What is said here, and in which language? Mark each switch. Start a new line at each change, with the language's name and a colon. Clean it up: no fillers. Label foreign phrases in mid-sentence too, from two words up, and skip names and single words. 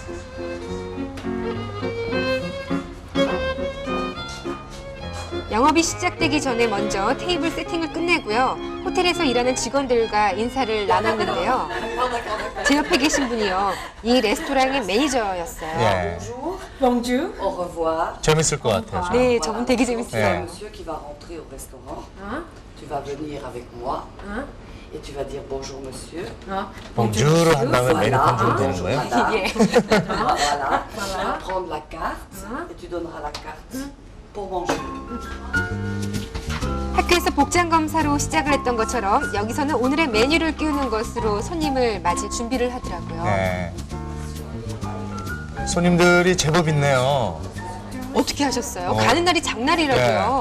Korean: 영업이 시작되기 전에 먼저 테이블 세팅을 끝내고요. 호텔에서 일하는 직원들과 인사를 나눴는데요. 제 옆에 계신 분이요, 이 레스토랑의 매니저였어요. 예.
French: Bonjour. Au revoir.
Korean: 재밌을 것 같아요. 저. 네, 저분 되게 재밌어요. 네.
French: Monsieur qui va rentrer au restaurant. Tu vas venir avec moi. Et tu vas dire bonjour monsieur.
Korean: 봉주를 한 다음에 메뉴판 주면 되는
French: Bonjour
Korean: 거예요?
French: madame.
Korean: 예.
French: Voilà. Tu vas prendre la carte et tu donneras la carte pour manger.
Korean: 학교에서 복장 검사로 시작을 했던 것처럼 여기서는 오늘의 메뉴를 끼우는 것으로 손님을 맞을 준비를 하더라고요. 네. 손님들이 제법 있네요. 어떻게 하셨어요? 가는 날이 장날이라고요.